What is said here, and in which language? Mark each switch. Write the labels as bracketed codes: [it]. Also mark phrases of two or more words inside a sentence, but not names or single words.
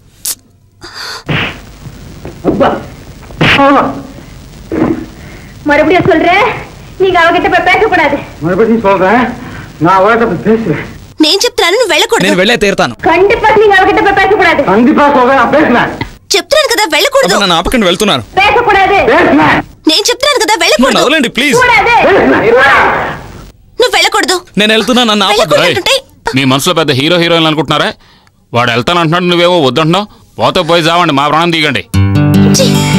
[ta] மறுபடியும் சொல்றேன் நீங்க அவகிட்ட போய் பேசக்கூடாது மறுபடியும் சொல்றேன் நான் அவகிட்ட போய் பேசுவேன் [te] నేను చెప్తున్నాను నువ్వు వెళ్ళకూడదు నేను వెళ్ళే తీరుతాను [ta] கண்டிப்பா நீங்க அவகிட்ட போய் பேசக்கூடாது கண்டிப்பா சொல்றேன் பேசுவேன் [te] చెప్తున్నాను కదా వెళ్ళకూడదు నన్ను ఆపకండి వెళ్తున్నాను [ta] பேசக்கூடாது பேசுவேன் [te] నేను చెప్తున్నాను కదా నన్ను వెళ్ళకూడదు వదలండి ప్లీజ్ [ta] கூடாது [te] నువ్వు వెళ్ళకూడదు నేను వెళ్తున్నా నన్ను ఆపద్దు వెళ్ళకూడదంటుంటే మీ మనసులో పెద్ద హీరో హీరోయిన్ అనుకుంటున్నారా వాడు వెళ్తానంటున్నాడు నువ్వేమో వద్దంటున్నావు పోతే పోయి చావండి మా ప్రాణం తీయకండి ఛీ!